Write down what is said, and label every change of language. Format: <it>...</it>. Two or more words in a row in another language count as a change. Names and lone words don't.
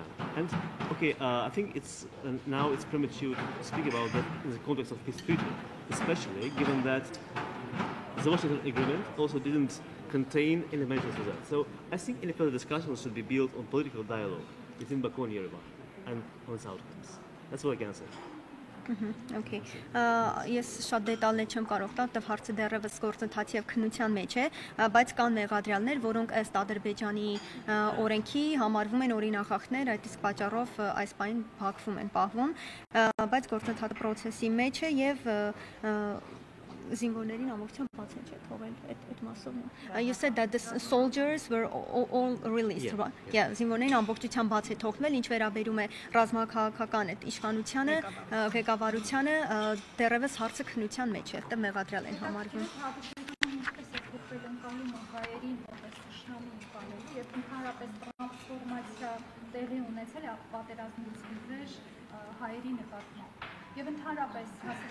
<en>And okay, I think now it's premature to speak about that in the context of peace treaty, especially given that the Washington Agreement also didn't contain any mentions of that. So I think any further discussions should be built on political dialogue between Baku and Yerevan and on its outcomes. That's what I can say.</en> <hy>Okay. Ես շատ դետալներ չեմ կարող տալ, որտեղ հարցը դեռևս գործընթացի եւ քննության մեջ է, բայց կան մեղադրյալներ, որոնք ըստ Ադրբեջանի օրենքի համարվում են օրինախախտներ, այդ իսկ պատճառով այս պահին Բաքվում են պահվում, բայց գործընթացի process-ի մեջ է եւ զինվորներին ամբողջությամբ բաց են թողել այդ մասով։</hy> <en>You said that the soldiers were all released, right? Yeah,</en> <hy>զինվորներին ամբողջությամբ բաց է թողնել, ինչ վերաբերում է ռազմաքաղաքական այդ իշխանությանը, ղեկավարությանը, դեռևս հարցը քննության մեջ է, որտեղ մեղադրյալ են համարվում։ հայերին որպես շնամի ընկալելու եւ ընդհանրապես տրանսֆորմացիա տեղի ունեցել է պատերազմից ի վեր հայերի նկատմամբ եւ ընդհանրապես</hy>